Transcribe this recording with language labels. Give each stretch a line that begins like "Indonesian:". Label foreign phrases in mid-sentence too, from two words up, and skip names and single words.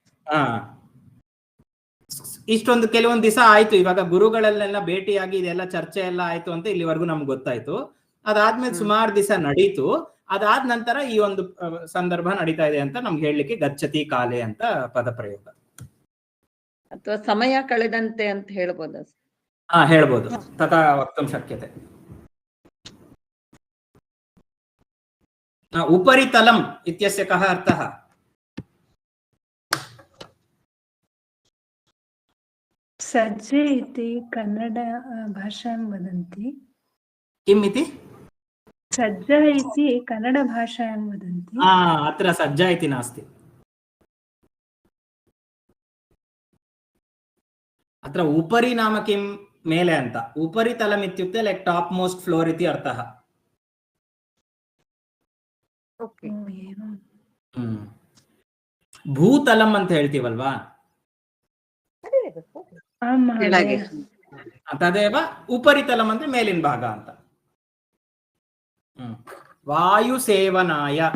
Kannada: ಇಷ್ಟೊಂದು ಕೆಲವೊಂದು ದಿವಸ ಆಯ್ತು ಇವಾಗ ಗುರುಗಳಲ್ಲೆಲ್ಲ ಭೇಟಿಯಾಗಿ ಇದೆಲ್ಲ ಚರ್ಚೆ ಎಲ್ಲ ಆಯ್ತು ಅಂತ ಇಲ್ಲಿವರೆಗೂ ನಮ್ಗೆ ಗೊತ್ತಾಯ್ತು ಅದಾದ್ಮೇಲೆ ಸುಮಾರು ದಿವಸ ನಡೀತು ಅದಾದ ನಂತರ ಈ ಒಂದು ಸಂದರ್ಭ ನಡೀತಾ ಇದೆ ಅಂತ ನಮ್ಗೆ ಹೇಳಲಿಕ್ಕೆ
Sanskrit: ಗಚ್ಚತಿ ಕಾಲೆ
Kannada: ಅಂತ ಪದ ಪ್ರಯೋಗ ಅಥವಾ ಸಮಯ ಕಳೆದಂತೆ ಅಂತ ಹೇಳ್ಬೋದು
Sanskrit: ಹೇಳ್ಬೋದು ತಥಾ ವಕ್ತುಂ ಶಕ್ಯತೆ उपरितलम् इत्यस्य कः अर्थः सज्जे इति कन्नड भाषायां वदन्ति किम् इति सज्जा इति कन्नड भाषायां वदन्ति अत्र सज्जा इति नास्ति अत्र उपरि नाम किं
Kannada: ಮೇಲೆ ಅಂತ
Sanskrit: उपरितलम् इत्युक्ते
English: like top most floor
Sanskrit: इति अर्थः
Kannada: ಭೂತಲಂ ಅಂತ ಹೇಳ್ತೀವಲ್ವಾ
Sanskrit: ತದೇವ ಉಪರಿತಲಂ
Kannada: ಅಂದ್ರೆ ಮೇಲಿನ ಭಾಗ ಅಂತ
Sanskrit: ವಾಯು ಸೇವನಾಯ